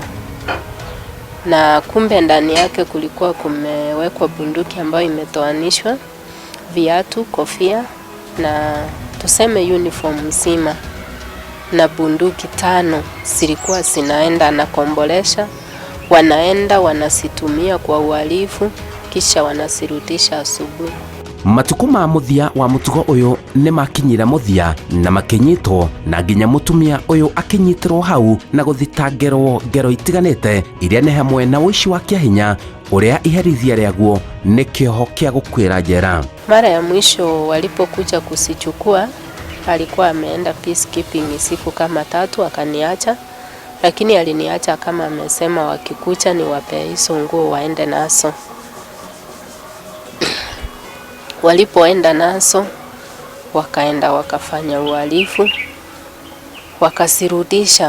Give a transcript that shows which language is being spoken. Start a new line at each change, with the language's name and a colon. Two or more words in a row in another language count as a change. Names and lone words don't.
Swahili: Na kumbe ndani yake kulikuwa kumewekwa bunduki ambayo imetoanishwa, viatu, kofia na tuseme uniform mzima. Na bunduki 5 zilikuwa zinaenda na kombolesha, wanaenda wanasitumia kwa uhalifu kisha wanasirudisha asubuhi.
Kikuyu: Matuko ma mũthia wa mũtugo ũyũ nĩ makinyire mũthia na makĩnyitwo na nginya mũtumia ũyũ akĩnyitĩrwo hau na gũthitangĩrwo ngero itiganĩte iria nĩ hamwe na ũici wa kĩahinya ũrĩa iherithia rĩaguo nĩ kĩoho kĩa gũkuĩra njera.
Swahili: Mara ya mwisho walipokuja kusichukua alikuwa ameenda peacekeeping siku kama 3 akaniacha, lakini aliniacha kama amesema wakikucha ni wape hizo nguo waende nazo. Walipoenda nazo wakaenda wakafanya uhalifu, wakasirudisha.